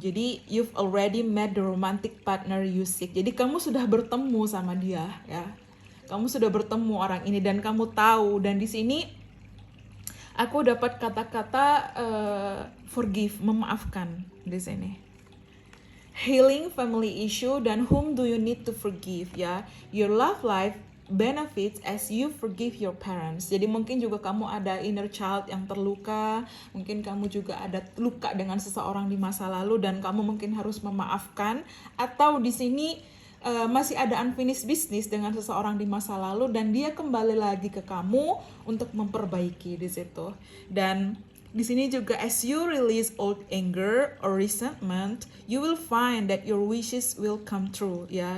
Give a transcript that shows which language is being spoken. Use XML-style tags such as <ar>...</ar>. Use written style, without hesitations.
<en>Jadi you've already met the romantic partner you seek.</en> <id>Jadi kamu sudah bertemu sama dia, ya. Kamu sudah bertemu orang ini dan kamu tahu, dan di sini aku dapat kata-kata forgive, memaafkan di sini.</id> <en>Healing family issue dan whom do you need to forgive, ya. Your love life benefits as you forgive your parents.</en> <id>Jadi mungkin juga kamu ada inner child yang terluka, mungkin kamu juga ada luka dengan seseorang di masa lalu dan kamu mungkin harus memaafkan, atau di sini masih ada unfinished business dengan seseorang di masa lalu dan dia kembali lagi ke kamu untuk memperbaiki di situ. Dan di sini juga</id> <en>as you release old anger or resentment, you will find that your wishes will come true, ya.</en>